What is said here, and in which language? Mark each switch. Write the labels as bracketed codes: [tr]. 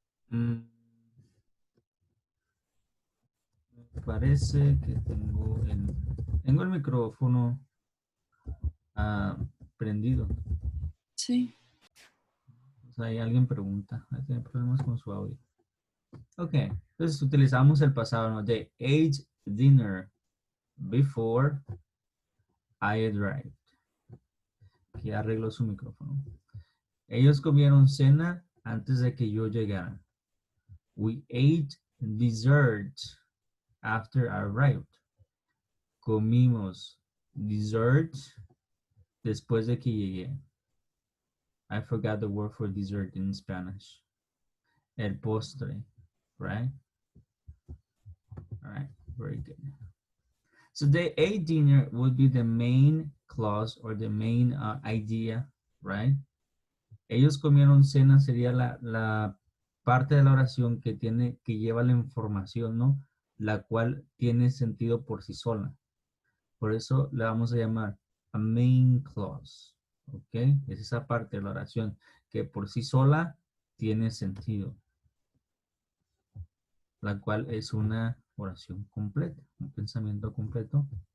[es] Me parece que tengo el micrófono prendido. Sí. O sea, ahí alguien pregunta, tiene problemas con su audio. Ok, entonces utilizamos el pasado, ¿no? [en] They ate dinner before I arrived. [es] Aquí arreglo su micrófono. Ellos comieron cena antes de que yo llegara. [en] We ate dessert after I arrived. [es] Comimos dessert después de que llegué. [en] I forgot the word for dessert in Spanish. [es] El postre, [en] right? All right, very good. So the a dinner would be the main clause or the main idea, right? [es] Ellos comieron cena sería la parte de la oración que lleva la información, ¿no? La cual tiene sentido por sí sola. Por eso le vamos a llamar a main clause, ¿ok? Es esa parte de la oración que por sí sola tiene sentido, la cual es una oración completa, un pensamiento completo.